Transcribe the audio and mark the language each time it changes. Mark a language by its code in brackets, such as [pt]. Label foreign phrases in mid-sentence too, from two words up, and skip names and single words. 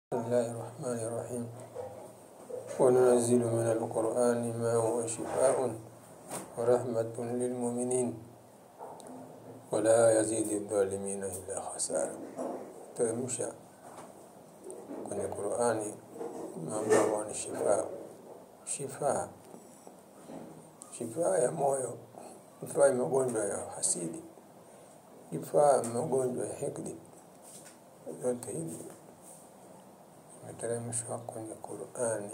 [ar] الله الرحمن الرحيم وننزل من القرآن ما هو شفاء ورحمة للمؤمنين ولا يزيد الظالمين إلا خسارا. [sw] Teremsha kwenye Qur'ani mambo ni shifa ya moyo, shifa ya magonjwa ya hasidi, shifa ya magonjwa ya hikdi. Yote hivi yameteremshwa kwenye Qur'ani.